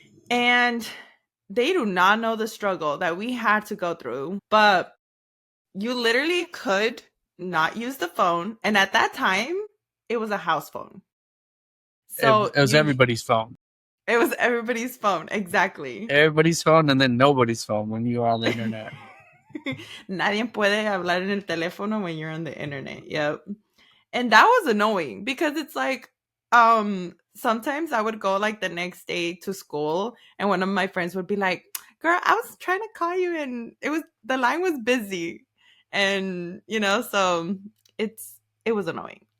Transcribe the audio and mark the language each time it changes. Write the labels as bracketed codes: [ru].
[en] And they do not know the struggle that we had to go through, but you literally could not use the phone. And at that time, it was a house phone. So It was everybody's phone. it was everybody's phone. Exactly. Everybody's phone and then nobody's phone when you are on the internet. [es] Nadie puede hablar en el teléfono when you're on the internet. [en] Yep. And that was annoying because it's like, sometimes I would go like the next day to school and one of my friends would be like, girl, I was trying to call you and the line was busy. And so it was annoying.